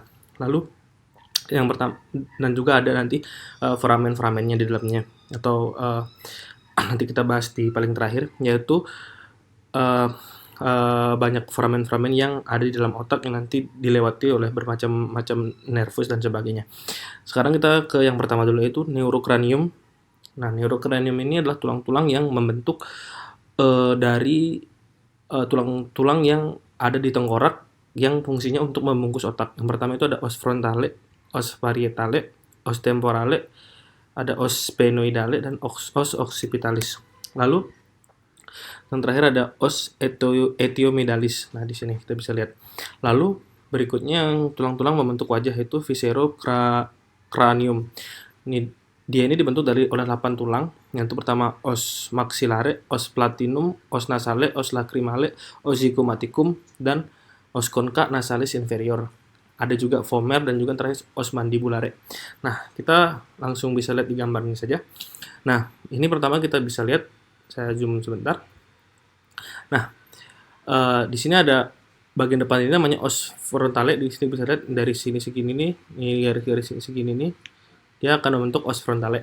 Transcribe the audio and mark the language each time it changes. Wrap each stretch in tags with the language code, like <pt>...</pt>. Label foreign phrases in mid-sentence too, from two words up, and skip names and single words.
<id>Lalu yang pertama, dan juga ada nanti foramen-foramennya di dalamnya, atau nanti kita bahas di paling terakhir, yaitu uh, banyak foramen-foramen yang ada di dalam otak yang nanti dilewati oleh bermacam-macam nervus dan sebagainya. Sekarang kita ke yang pertama dulu, yaitu neurocranium. Nah, neurocranium ini adalah tulang-tulang yang membentuk dari tulang-tulang yang ada di tengkorak yang fungsinya untuk membungkus otak. Yang pertama itu ada</id> <la>os frontale, os parietale, os temporale,</la> <id>ada</id> <la>os sphenoidale,</la> <id>dan</id> <la>os occipitalis.</la> <id>Lalu yang terakhir ada</id> <la>os etiomedalis.</la> <id>Nah, di sini kita bisa lihat. Lalu berikutnya yang tulang-tulang membentuk wajah itu viscerocranium. Dia ini dibentuk oleh 8 tulang. Yang pertama</id> <la>os maxillare, os platinum, os nasale, os lacrimale, os zygomaticum,</la> <id>dan</id> <la>os concha nasalis inferior.</la> <id>Ada juga vomer dan juga terakhir</id> <la>os mandibulare.</la> <id>Nah, kita langsung bisa lihat di gambar ini saja. Nah, ini pertama kita bisa lihat, saya zoom sebentar. Nah, di sini ada bagian depan ini namanya</id> <la>os frontale.</la> <id>Di sini bisa lihat dari sini segini nih, ini garis-garis segini nih, dia akan membentuk</id> <la>os frontale.</la>